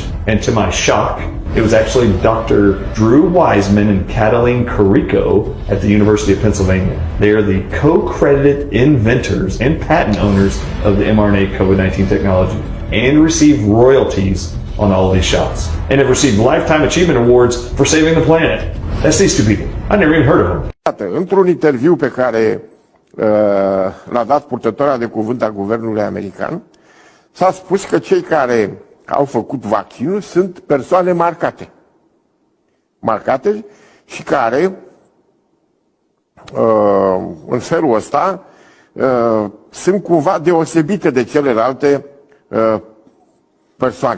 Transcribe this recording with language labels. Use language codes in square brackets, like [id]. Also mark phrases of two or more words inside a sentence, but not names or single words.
[en] And to my shock, it was actually Dr. Drew Wiseman and Cataline Carrico at the University of Pennsylvania. They are the co-credited inventors and patent owners of the mRNA COVID-19 technology and receive royalties on all of these shots. And have received Lifetime Achievement Awards for saving the planet. That's these two people. I never even heard of them. [ro] Într-un interviu pe care l-a dat purtătoarea de cuvânt a guvernului american, s-a spus că cei care au făcut vaccinul sunt persoane marcate. Marcate și care, în felul ăsta, sunt cumva deosebite de celelalte persoane.